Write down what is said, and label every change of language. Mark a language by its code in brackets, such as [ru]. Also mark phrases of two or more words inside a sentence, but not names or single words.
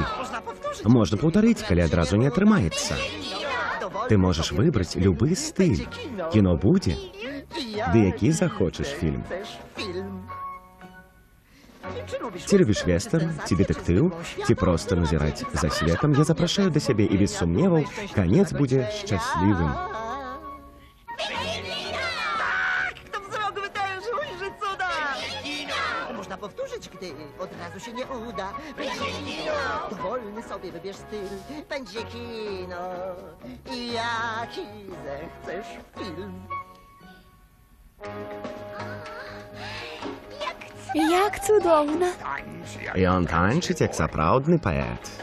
[be] Можна паўтарыць, калі адразу не атрымаецца. Ты можаш выбраць любы стыль. Кіно будзе, ды які захочаш фільм. Ці любіш вестэрн, ці дэтэктыў, ці проста назіраць за светам, я запрашаю да сябе, і без сумневаў канец будзе шчаслівым. [pl] Można powtórzyć, gdy od razu się nie uda. Będzie kino, dowolny sobie wybierz styl. Będzie kino, jaki zechcesz film. [be] Як цудоўна. Ён танчыць, як сапраўдны паэт.